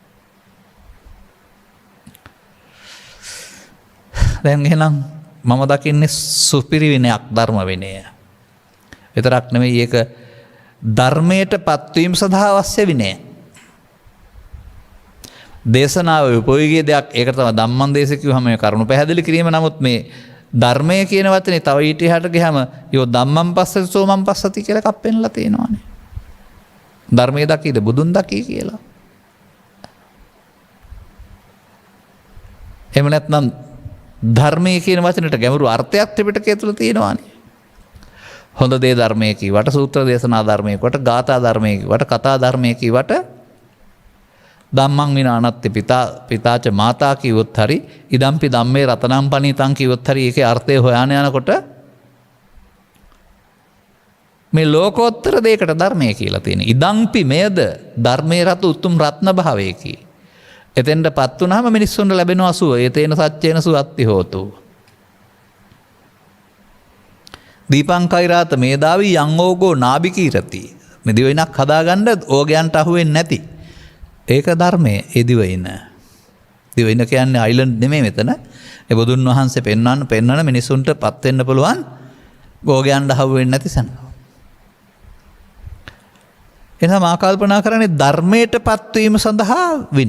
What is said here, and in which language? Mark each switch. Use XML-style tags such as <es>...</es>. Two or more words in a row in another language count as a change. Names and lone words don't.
<si>දැන් එහෙනම් මම දකින්නේ සුපිරි විනයක් ධර්ම විනය. විතරක් නෙමෙයි ඒක ධර්මයට පත්වීම සඳහා අවශ්‍ය විනය. දේශනාව උපයෝගී දෙයක්. ඒකට තමයි</si> <pi>ධම්මං දේශ</pi> <si>කිව්වම මේ කරුණු පැහැදිලි කිරීම. නමුත් මේ ධර්මය කියන වචනේ තව ඊට එහාට ගියාම</si> <pi>යෝ ධම්මං පස්සති සෝමං පස්සති</pi> <si>කියලා එකක් පෙන්ලා තියෙනවානේ. ධර්මයේ දකීද බුදුන් දකී කියලා. එහෙම නැත්නම් ධර්මයේ කියන වචනට ගැඹුරු අර්ථයක් ත්‍රිපිටකය තුල තියෙනවානේ. හොඳ දේ ධර්මයේ කීවට සූත්‍ර දේශනා ධර්මයේ කොට ගාථා ධර්මයේ කීවට කතා ධර්මයේ කීවට</si> <pi>ධම්මං විනානත්ති පිතාච මාතා</pi> <si>කිව්වොත් හරි</si> <pi>ඉදම්පි ධම්මේ රතනම් පණිතං</pi> <si>කිව්වොත් හරි ඒකේ අර්ථය හොයාන යනකොට මේ ලෝකෝත්තර දෙයකට ධර්මය කියලා තියෙන. ඉදම්පි මෙයද ධර්මයේ රත උතුම් රත්න භාවයකි. එතෙන්ටපත් වුණාම මිනිස්සුන්ට ලැබෙනවා සුව.</si> <pi>ඒතේන සච්චේන සුවත්ති හෝතු. දීපංකෛරාත මේදාවි යං ඕගෝ නාබිකීරති.</pi> <si>මේ දිවයිනක් හදාගන්න ඕගයන්ට අහුවෙන්නේ නැති. ඒක ධර්මයේ ඒ දිවයින. දිවයින කියන්නේ අයිලන්ඩ් නෙමෙයි මෙතන. ඒ බුදුන් වහන්සේ පෙන්වන මිනිසුන්ට පත් වෙන්න පුළුවන් ඕගයන්ට අහුවෙන්නේ නැති සැන. එහෙනම් මා කල්පනා කරන්නේ ධර්මයට පත්වීම සඳහා විනය.</si>